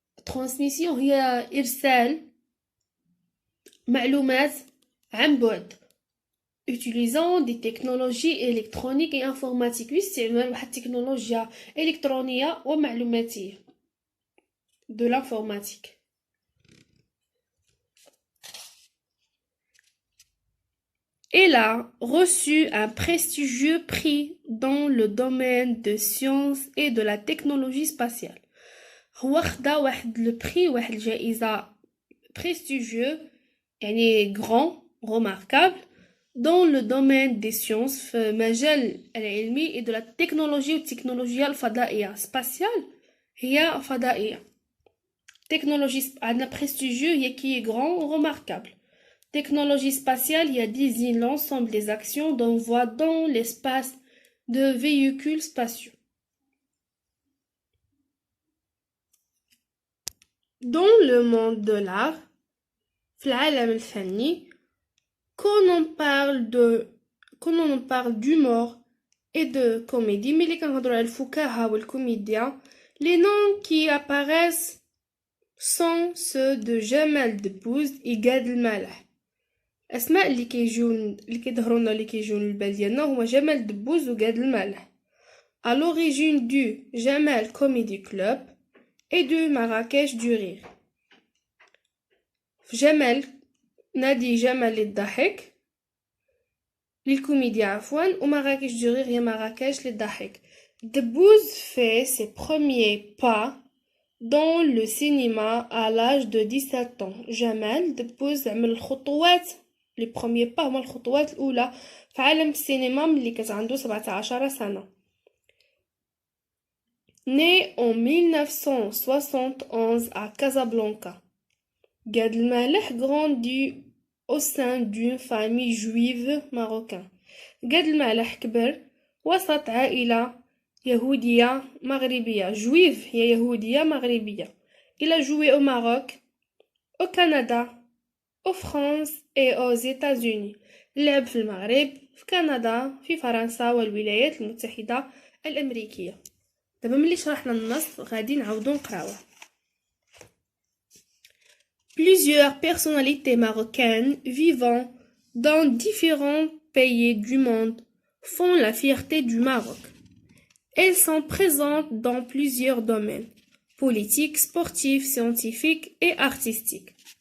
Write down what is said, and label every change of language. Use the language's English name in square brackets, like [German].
[Arabic] transmission هي إرسال معلومات عن بعد [French] utilisant des technologies électroniques et informatiques [Arabic] باستعمال واحد التكنولوجيا إلكترونية ومعلوماتية [French] de l'informatique. Elle a reçu un prestigieux prix dans le domaine de sciences et de la technologie spatiale. [Arabic] هو خدا واحد لو بري واحد الجائزة prestigieux يعني [French] grand remarquable dans le domaine des sciences [Arabic] في مجال العلمي [French] et de la technologie [Arabic] والتكنولوجيا الفضائية. spatiale هي فضائية. [French] technologie [Arabic] عندنا [French] prestigieux هي qui est grand remarquable. Technologie spatiale, il y a désigne l'ensemble des actions d'envoi dans l'espace de véhicules spatiaux. Dans le monde de l'art, quand on parle d'humour et de comédie, mais les noms qui apparaissent sont ceux de Jamel Debbouze et Gad Elmaleh. [Arabic] الاسماء اللي كيظهرونا اللي كيجيو للبال ديالنا هما جمال دبوز وقاد المالح. [French] à l'origine du Jamel Comedy Club et du Marrakech du Rire. [Arabic] في جمال نادي جمال للضحك للكوميديا عفوا ومراكش [French] du Rire [Arabic] هي مراكش للضحك. [French] دبوز fait ses premiers pas dans le cinéma à l'âge de 17 ans. [Arabic] جمال دبوز عمل الخطوات [French] les premiers pas [Arabic] هما الخطوات الأولى في عالم السينما ملي كانت عنده 17 سنة. [French] Né en 1971 à Casablanca, Gad Elmaleh grandit au sein d'une famille juive marocaine. [Arabic] Gad Elmaleh كبر وسط عائلة يهودية مغربية. juive هي يهودية مغربية. [French] Il a joué au Maroc, au Canada, en France et aux États-Unis. [Arabic] لعب في المغرب، في كندا، في فرنسا والولايات المتحدة الأمريكية. دابا ملي شرحنا النص غادي نعاودو نقراوه. [French] Plusieurs personnalités marocaines vivant dans différents pays du monde font la fierté du Maroc. Elles sont présentes dans plusieurs domaines politiques, sportifs, scientifiques et artistiques.